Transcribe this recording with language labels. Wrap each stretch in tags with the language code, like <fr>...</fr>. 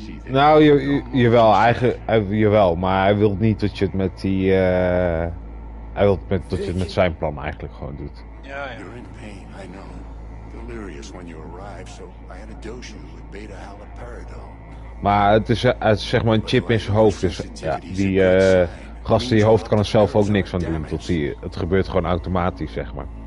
<nl>Nou, jawel, jawel, maar hij wil niet dat je het met die... hij wil dat je het met zijn plan eigenlijk gewoon doet. Ja, ja.</nl> <en>You're in pain, I know. Delirious when you arrived, so I had to dose you with beta-haloperidol.</en> <nl>Maar het is zeg maar een chip in zijn hoofd, dus ja, die gast in je hoofd kan er zelf ook niks aan doen. Het gebeurt gewoon automatisch, zeg maar.</nl>